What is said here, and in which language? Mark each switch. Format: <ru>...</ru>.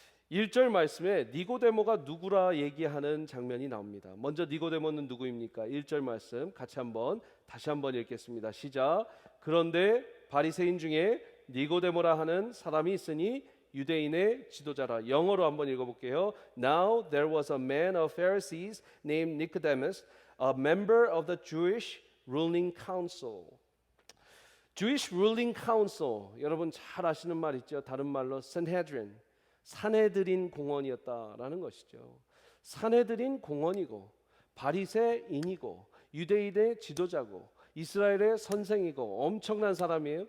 <ko>1절 말씀에 니고데모가 누구라 얘기하는 장면이 나옵니다. 먼저 니고데모는 누구입니까? 1절 말씀 다시 한번 읽겠습니다. 시작. 그런데 바리새인 중에 니고데모라 하는 사람이 있으니 유대인의 지도자라. 영어로 한번 읽어볼게요.</ko> <en>Now there was a man of Pharisees named Nicodemus, a member of the Jewish ruling council. Jewish ruling council,</en> <ko>여러분 잘 아시는 말 있죠? 다른 말로 Sanhedrin, 산헤드린 공원이었다라는 것이죠. 산헤드린 공원이고 바리새인이고 유대인의 지도자고 이스라엘의 선생이고 엄청난 사람이에요.</ko>